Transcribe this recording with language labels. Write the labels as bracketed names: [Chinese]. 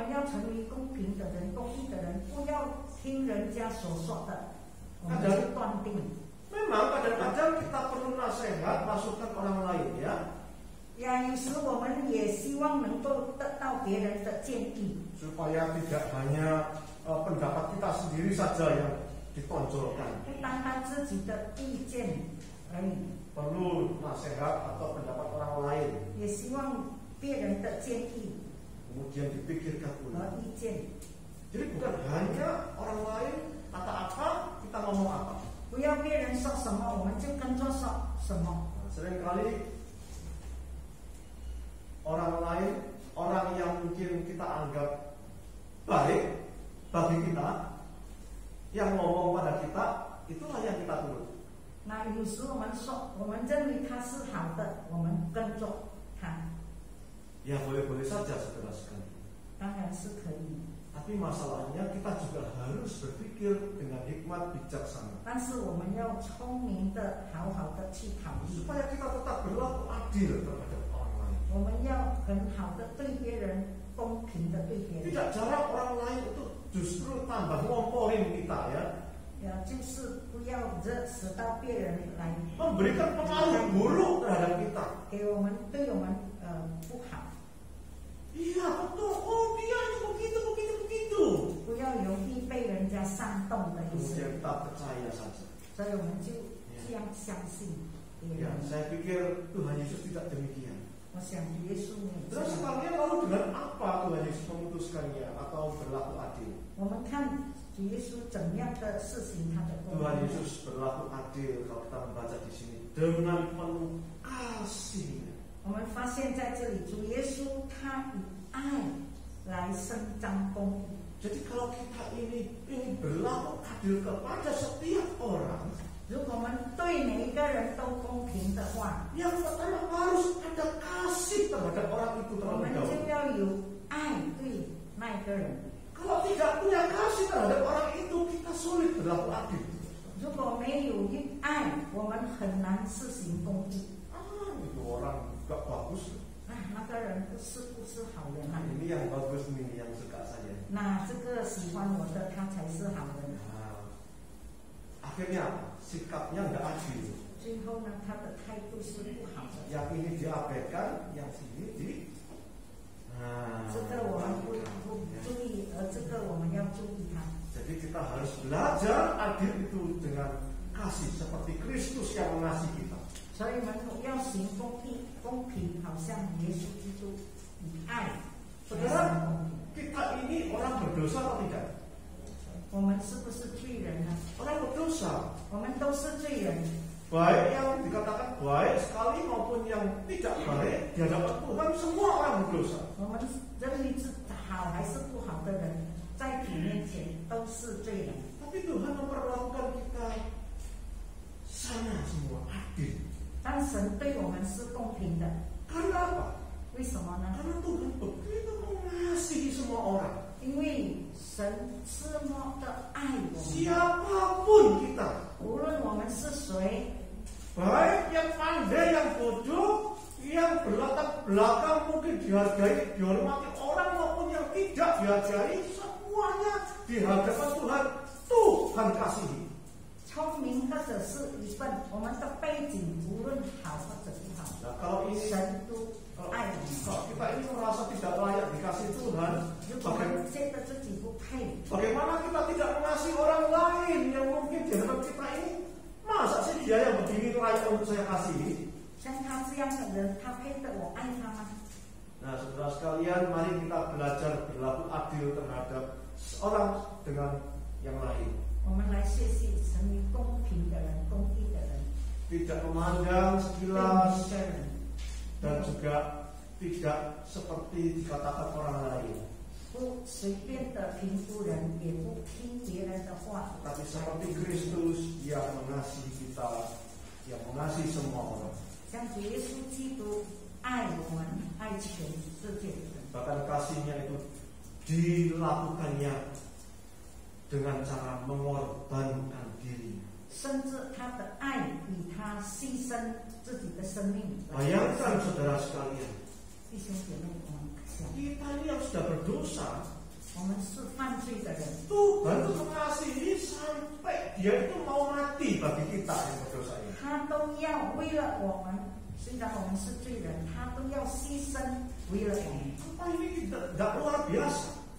[Chinese] 成为公平的人、公义的人，不要听人家所说的，我们就断定。 [Indonesian] Memang kadang-kadang kita perlu nasihat, masukan orang lain ya. [Chinese] 有时我们也希望能够得到别人的建议， [Indonesian] supaya tidak hanya pendapat kita sendiri saja yang ditonjolkan. [Chinese] 不单单自己的意见而已， [Indonesian] Perlu nasihat atau pendapat orang lain. [Chinese] 也希望别人的建议 [Indonesian] Kemudian dipikirkan [Chinese] 和 [Indonesian] ulang. [Chinese] 意见， [Indonesian] Jadi bukan hanya orang lain kata apa, kita ngomong apa. [Chinese] 不要别人说什么我们就跟着说什么。 [Indonesian] Seringkali orang lain, orang yang mungkin kita anggap baik bagi kita, yang ngomong pada kita, itulah yang kita turut. [Chinese] 那有时我们说，我们认为他是好的，我们跟着他， [Indonesian] Ya boleh-boleh saja saudara sekalian. [Chinese] 当然是可以。 [Indonesian] Tapi masalahnya kita juga harus berpikir dengan hikmat bijaksana. [Chinese] 但是我们要聪明的、好好的去考虑， [Indonesian] Supaya kita tetap berlaku adil terhadap orang lain. [Chinese] 我们要很好的对别人、公平的对别人。 [Indonesian] Tidak jarang orang lain itu justru tambah ngomporin kita ya. [Chinese] 就是不要惹使到别人来 [Indonesian] Memberikan pengaruh buruk terhadap kita. [Chinese] 给我们对我们不好。 [Indonesian] Iya betul, oh dia itu begitu. [Chinese] 不要容易被人家煽动的意思， [Indonesian] Kemudian kita percaya saja. [Chinese] 所以我们就这样相信别 [Indonesian] Ya, [Chinese] 人。 [Indonesian] saya pikir Tuhan Yesus tidak demikian. [Chinese] 我想耶稣也这 [Indonesian] Terus sekalian lalu dengan apa Tuhan Yesus memutuskannya atau berlaku adil? [Chinese] 我们看主耶稣怎样的事情他的公 [Indonesian] Tuhan [Chinese] 义。 [Indonesian] Yesus berlaku adil kalau kita membaca di sini dengan penuh kasih. [Chinese] 我们发现在这里，主耶稣他以爱来伸张公义。 [Indonesian] Jadi kalau kita ini ingin berlaku adil kepada setiap orang, [Chinese] 如果我们对每一个人都公平的话， [Indonesian] yang pertama harus ada kasih terhadap orang itu [Chinese] 我们 [Indonesian] terlebih [Chinese] 就 [Indonesian] dahulu. [Chinese] 要有爱对那一个人。 [Indonesian] Kalau tidak punya kasih terhadap orang itu, kita sulit berlaku adil. [Chinese] 如果没有爱，我们很难实行公义。 [Indonesian] Itu orang gak bagus. [Chinese] 那个人不是好人啊。 [Indonesian] Ini yang bagus, ini yang suka saya. [Chinese] 那这个喜欢我的，他才是好人。 [Indonesian] Akhirnya sikapnya nggak adil. [Chinese] 最后呢，他的态度是不好的。 [Indonesian] Yang ini diabaikan, yang sini di. [Chinese] 这个我们不注意，而这个我们要注意它。 [Indonesian] Jadi kita harus belajar adil itu dengan kasih seperti Kristus yang mengasihi kita. [Chinese] 所以我们要行公义、公平，好像耶稣基督以爱。 [Indonesian] Saudara, kita ini orang berdosa atau tidak? [Chinese] 我们是不是罪人呢？ [Indonesian] Orang berdosa. [Chinese] 我们都是罪人。 [Indonesian] Baik yang dikatakan baik sekali maupun yang tidak baik di hadapan Tuhan, semua orang berdosa. [Chinese] 我们认为是好还是不好的人，在主面前都是罪人。 [Indonesian] Tapi Tuhan memperlakukan kita sama semua, adil. [Chinese] 但神对我们是公平的， [Indonesian] Karena apa? [Chinese] 为什么呢？ [Indonesian] Karena Tuhan begitu mengasihi semua orang. [Chinese] 因为神这么的爱我们， [Indonesian] Siapapun kita, [Chinese] 无论我们是谁， [Indonesian] baik yang pandai, yang bodoh, yang berlatar belakang mungkin dihargai, dihormati orang maupun yang tidak dihargai, semuanya di hadapan Tuhan, Tuhan kasihi. [Chinese] 聪明或者是一份，我们的背景无论好或者不好， [Indonesian] Nah, kalau ini [Chinese] 神都爱我们。 [Indonesian] kalau kita ini merasa tidak layak dikasih Tuhan, [Chinese] 如果我们觉得自己不配， [Indonesian] bagaimana kita tidak mengasihi orang lain yang mungkin di hadapan kita ini? Masa sih dia yang begini layak untuk saya kasihi? [Chinese] 像他这样的人，他配得我爱他吗？ [Indonesian] Nah, saudara sekalian, mari kita belajar berlaku adil terhadap seorang dengan yang lain. [Chinese] 我们来学习成为公平的人、公义的人， [Indonesian] Tidak memandang [Chinese] 对每 [Indonesian] sekilas [Chinese] 一个人， [Indonesian] dan juga tidak seperti dikatakan orang lain, [Chinese] 不随便的评估人，也不听别人的话， [Indonesian] tapi seperti Kristus yang mengasihi kita, yang mengasihi semua orang. [Chinese] 像主耶稣基督爱我们，爱全世界的人。 [Indonesian] Bahkan kasihnya itu dilakukannya dengan cara mengorbankan diri. [Chinese] 甚至他的爱比他牺牲自己的生命。 [Indonesian] Bayangkan saudara sekalian, [Chinese] 弟兄姐妹，我们想， [Indonesian] kita ini yang sudah berdosa, [Chinese] 我们是犯罪的人。 [Indonesian] Tuhan itu mengasihi sampai Dia itu mau mati bagi kita yang berdosa ini. [Chinese] 他都要为了我们，虽然我们是罪人，他都要牺牲为了我们。 [Indonesian] Apa ini tidak luar biasa?